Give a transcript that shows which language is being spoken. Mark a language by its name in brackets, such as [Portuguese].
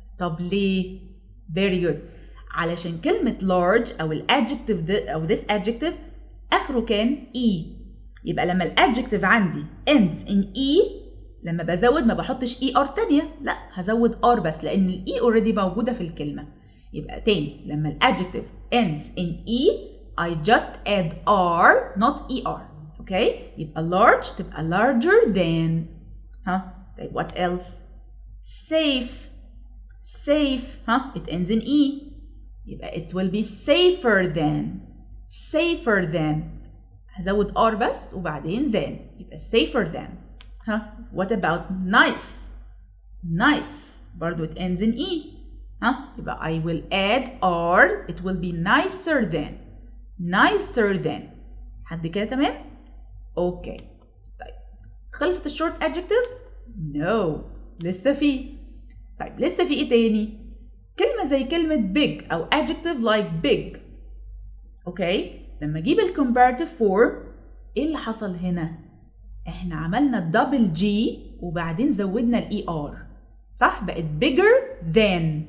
[Arabic] طب ليه؟ [English] very good. [Arabic] علشان كلمة large أو ال adjective أو this adjective آخره كان E. يبقى لما ال adjective عندي ends in E لما بزود ما بحطش ER تانية، لا هزود R بس لأن ال E already موجودة في الكلمة. [English] يبقى تاني لما ال adjective ends in E I just add R not ER. Okay? يبقى large تبقى larger than. طيب what else؟ safe. safe it ends in E. يبقى it will be safer than. safer than. [Arabic] هزود R بس وبعدين than. [English] يبقى safer than. what about nice؟ nice برضو it ends in E. يبقى I will add R it will be nicer than. [Arabic] nicer than. حد كده تمام؟ اوكي. طيب خلصت الشورت adjectives؟ no لسه في. طيب لسه في ايه تاني؟ كلمة زي كلمة big أو adjective like big. اوكي؟ لما اجيب ال comparative form ايه اللي حصل هنا؟ احنا عملنا الدبل جي وبعدين زودنا ال ER. صح؟ بقت bigger than.